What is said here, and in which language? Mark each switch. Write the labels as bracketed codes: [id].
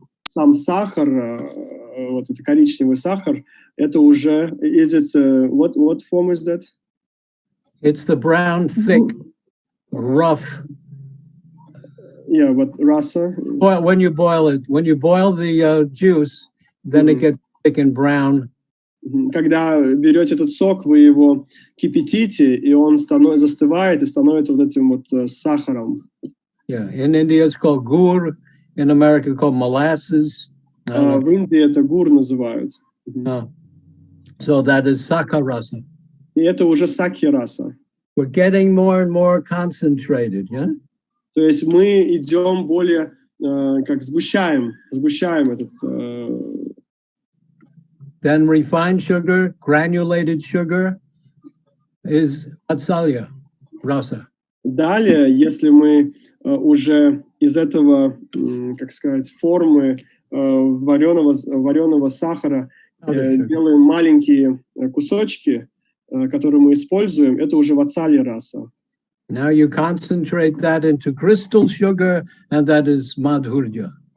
[ru] сам сахар, вот это коричневый сахар, это уже, [en] what form is that? It's the brown, thick, rough. Yeah, but rasa. Well, when you boil the juice, then it gets thick and brown. [ru] Когда берете этот сок, вы его кипятите, и он застывает и становится вот этим вот сахаром. [en] Yeah, in India it's called gur. In America it's called molasses. [ru] В Индии это гур называют. [en] So that is sakarasa. [ru] И это уже сакхи-раса. [en] We're getting more and more concentrated, yeah? [ru] То есть мы идем более, как сгущаем этот... [en] Then refined sugar, granulated sugar is vatsalya rasa. [ru] Далее, если мы уже из этого, как сказать, формы вареного сахара делаем маленькие кусочки, которые мы используем, это уже ватсалья раса. [en] Now you concentrate that into crystal sugar, and that is madhurya.